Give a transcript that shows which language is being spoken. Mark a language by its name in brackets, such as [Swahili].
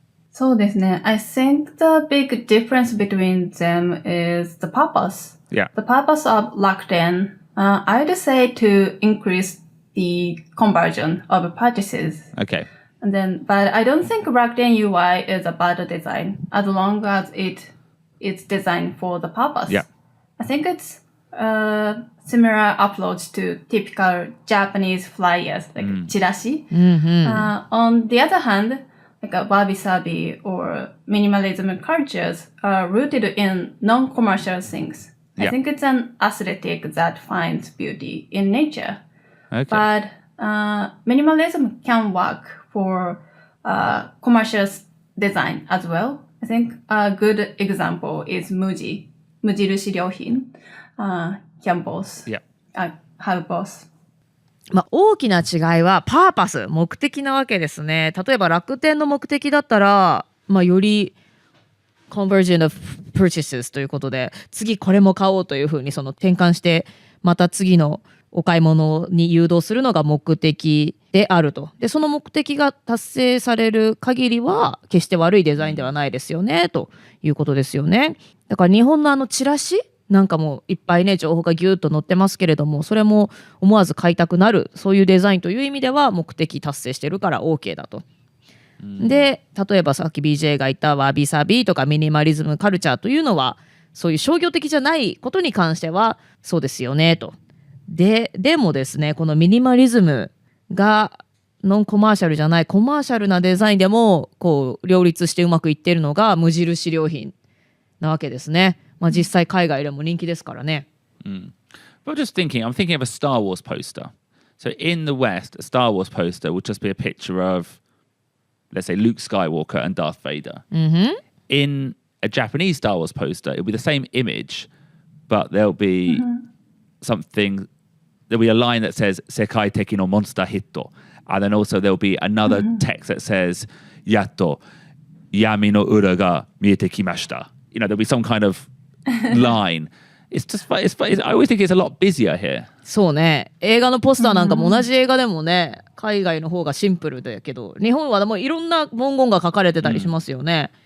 [Japanese] そうですね。 [English] I think the big difference between them is the purpose. Yeah. The purpose of Rakuten, I'd say to increase the conversion of purchases. Okay. And then, but I don't think Rakuten UI is a bad design as long as it's designed for the purpose. Yeah. I think it's a similar approach to typical Japanese flyers, like chirashi. On the other hand, like a wabi-sabi or minimalism cultures are rooted in non-commercial things. I think it's an aesthetic that finds beauty in nature. Okay. But minimalism can work for commercial design as well. I think a good example is Muji. 無印良品 can both have both. [Japanese] 大きな違いはパーパス、目的なわけですね。例えば楽天の目的だったら、より [English] conversion of purchases [Japanese] ということで、次これも買おうというふうにその転換して、また次のお買い物に誘導するのが目的であると。で、その目的が達成される限りは決して悪いデザインではないですよねということですよね。だから日本のチラシなんかもいっぱいね情報がギュッと載ってますけれども、それも思わず買いたくなる、そういうデザインという意味では目的達成してるから OK だと。で、例えばさっき BJ が言ったわびさびとかミニマリズムカルチャーというのはそういう商業的じゃないことに関してはそうですよねと。でもですね、このミニマリズムがノンコマーシャルじゃないコマーシャルなデザインでもこう両立してうまくいっているのが無印良品なわけですね。実際海外でも人気ですからね。 [English] But I'm thinking of a Star Wars poster. So in the West, a Star Wars poster would just be a picture of, let's say, Luke Skywalker and Darth Vader. In a Japanese Star Wars poster, it'll be the same image, but there'll be something, there'll be a line that says, [Japanese] Sekai Teki no Monster Hitto. [English] And then also there'll be another text that says, [Japanese] Yatto, Yami no Ura ga miete kimashita. [English] There'll be some kind of line. It's just, I always think it's a lot busier here. [Japanese] そうね。映画のポスターなんかも同じ映画でもね、海外の方がシンプルだけど、日本はもういろんな文言が書かれてたりしますよね。